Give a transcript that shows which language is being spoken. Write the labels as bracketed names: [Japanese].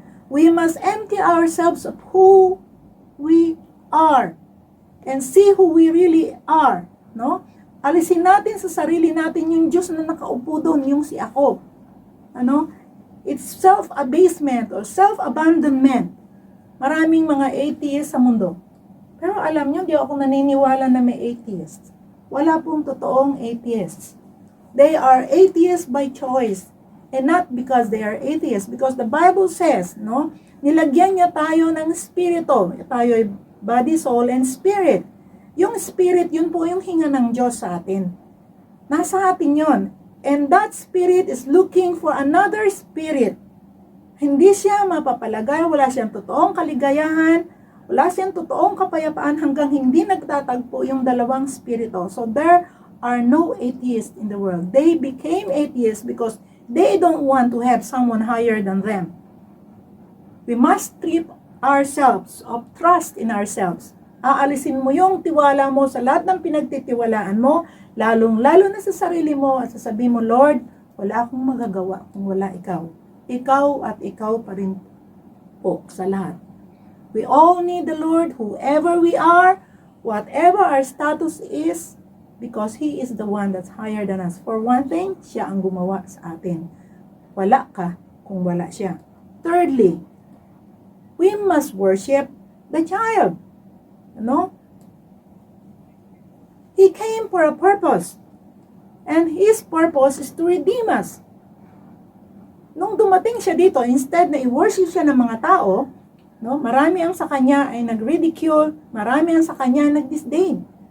[English] We must empty ourselves of who we are and see who we really are. No? [Filipino] Alisin natin sa sarili natin yung Diyos na nakaupo doon, yung si ako. [English] It's self-abasement or self-abandonment. [Filipino] Maraming mga atheists sa mundo. Pero alam nyo, di ako naniniwala na may atheists. Wala pong totoong atheists. [English] They are atheists by choice and not because they are atheists. Because the Bible says, [Filipino] nilagyan niya tayo ng spirito. Tayo ay body, soul, and spirit. Yung spirit, yun po yung hinga ng Diyos sa atin. Nasa atin yun. [English] And that spirit is looking for another spirit. [Filipino] Hindi siya mapapalagay, wala siyang totoong kaligayahan, wala siyang totoong kapayapaan hanggang hindi nagtatagpo yung dalawang spirito. [English] So there are no atheists in the world. They became atheists because they don't want to have someone higher than them. We must strip ourselves of trust in ourselves. [Filipino] Aalisin mo yung tiwala mo sa lahat ng pinagtitiwalaan mo, lalong-lalo na sa sarili mo at sasabihin mo, Lord, wala akong magagawa kung wala ikaw. Ikaw at ikaw pa rin po sa lahat. [English] We all need the Lord, whoever we are, whatever our status is, because He is the one that's higher than us. For one thing, [Filipino] siya ang gumawa sa atin. Wala ka kung wala siya. [English] Thirdly, we must worship the child. He came for a purpose. And His purpose is to redeem us. [Filipino] Nung dumating siya dito, instead na i-worship siya ng mga tao, marami ang sa kanya ay nag-ridicule, marami ang sa kanya nag-disdain.